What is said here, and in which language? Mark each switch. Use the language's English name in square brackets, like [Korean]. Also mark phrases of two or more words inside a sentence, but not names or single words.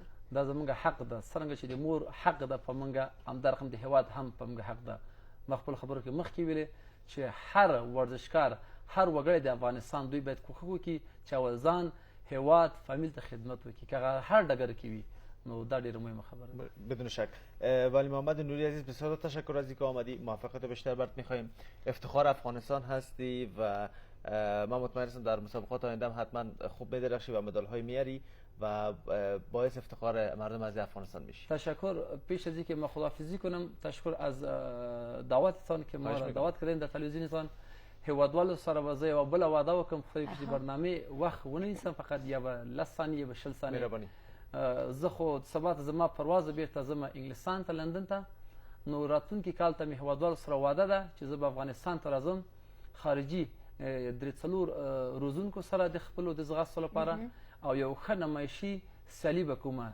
[Pashto] دا زموږ حق ده څرنګه چې د مور حق ده په موږ همدا رقم د هیواد هم په موږ حق ده. ما خپل خبرو کې مخکې ویلې چې هر ورزشکار هر وګړی د افغانستان دوی باید کوښښ وکړي چې اول ځان هیواد فامیل ته خدمت وکړي که هر ډګر کې وي. نو دا ډیره مهمه خبره ده. [Persian] بدون شک. ولی محمد نوری عزیز بسیار تشکر از اینکه آمدی. موفقیت بیشتر برات می‌خوایم. افتخار افغانستان هستی و من مطمئن هستم در مسابقات آینده هم حتما خوب می‌درخشی و مدال‌های میاری و باعث افتخار مردم از افغانستان میشی. تشکر. پیش از اینکه ما خداحافظی کنم تشکر از دعوتتان که ما را دعوت کردین در تلویزیونتان. [Pashto] هیوادوالو سره به زه یوه بله وعده وکړم خدای وکړي چې برنامې وخت ونه نیسم فقط یا به 10 ثانیې یا به 20 ثانیې. مهرباني. زه خو سبا ته زما پرواز بیرته ځم انګلستان ته لندن ته. نو راتلونکي کال ته مې هیوادوالو سره وعده ده چې زه به افغانستان ته راځم خارجي درې څلور روزونکو سره د خپلو د ځغاستو لپاره او یو ښه نمایشي سیالي به کومه.